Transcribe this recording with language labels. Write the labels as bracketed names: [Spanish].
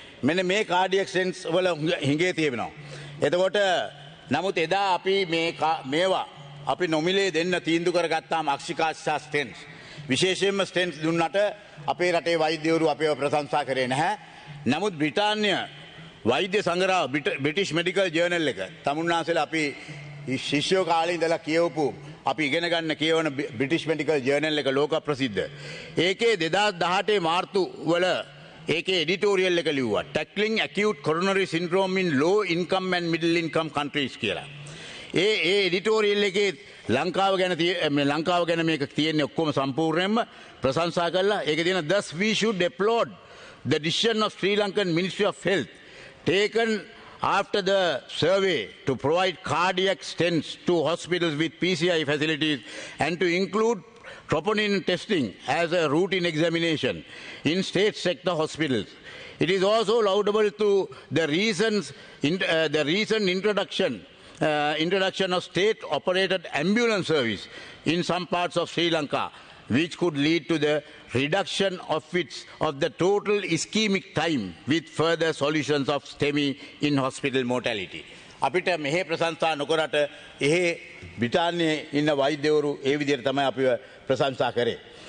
[Sinhala] මෙන්න මේ කාඩියක් ස්ටෙන්ස් වල හිඟේ තියෙනවා. එතකොට නමුත් එදා අපි මේවා අපි නොමිලේ දෙන්න තීන්දුව කරගත්තාම අක්ෂිකාච සහ ස්ටෙන්ස් විශේෂයෙන්ම ස්ටෙන්ස් දුන්නට අපේ රටේ වෛද්‍යවරු අපේව ප්‍රශංසා කරේ නැහැ. නමුත් බ්‍රිතාන්‍ය වෛද්‍ය සංග්‍රහ බ්‍රිටිෂ් මෙඩිකල් ජර්නල් එක තමුන්නාසල අපි ශිෂ්‍යෝ කාලේ ඉඳලා කියවපු අපි ඉගෙන ගන්න කියවන බ්‍රිටිෂ් මෙඩිකල් ජර්නල් එක ලෝක ප්‍රසිද්ධ. ඒකේ 2018 මාර්තු වල ඒකේ එඩිටෝරියල් එක ලිව්වා [English] tackling acute coronary syndrome in low income and middle income countries [Sinhala] කියලා. ඒ එඩිටෝරියල් එකේ ලංකාව ගැන මේක තියෙන්නේ ඔක්කොම සම්පූර්ණයෙන්ම ප්‍රශංසා කළා. ඒකේ තියෙන [English] thus we should applaud the decision of Sri Lankan Ministry of Health taken after the survey to provide cardiac stents to hospitals with PCI facilities and to include troponin testing as a routine examination in state sector hospitals. It is also laudable to the recent introduction of state-operated ambulance service in some parts of Sri Lanka, which could lead to the reduction of the total ischemic time with further solutions of STEMI in hospital mortality. [Sinhala] අපිට මෙහෙ ප්‍රශංසා නොකරට එහෙ බ්‍රිතාන්‍යයේ ඉන්න වෛද්‍යවරු ඒ විදිහට තමයි අපිව ප්‍රශංසා කරේ.